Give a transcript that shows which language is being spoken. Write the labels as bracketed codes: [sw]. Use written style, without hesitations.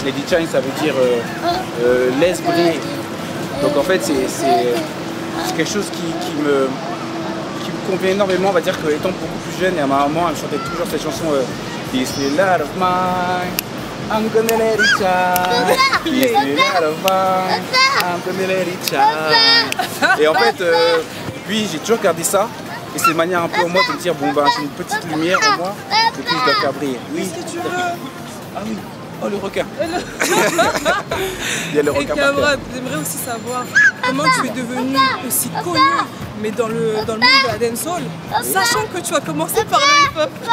[fr] Let It Shine, ça veut dire laisse briller. Donc en fait, c'est quelque chose qui me convient énormément. On va dire qu'étant beaucoup plus jeune, et à ma maman, elle me chantait toujours cette chanson [en] This little love of mine, I'm gonna let it shine. This little love of mine, I'm gonna let it shine. [fr] Et en fait, puis j'ai toujours gardé ça. Et c'est une manière un peu au moi de me dire, bon ben j'ai une petite lumière en moi, et puis je dois faire briller. Oui. Qu'est-ce que tu veux? Ah oui. Oh le requin. Il y a le requin. Et Cameron, j'aimerais aussi savoir comment tu es devenu aussi connu, mais dans le monde de la dancehall, sachant que tu as commencé par le hip-hop.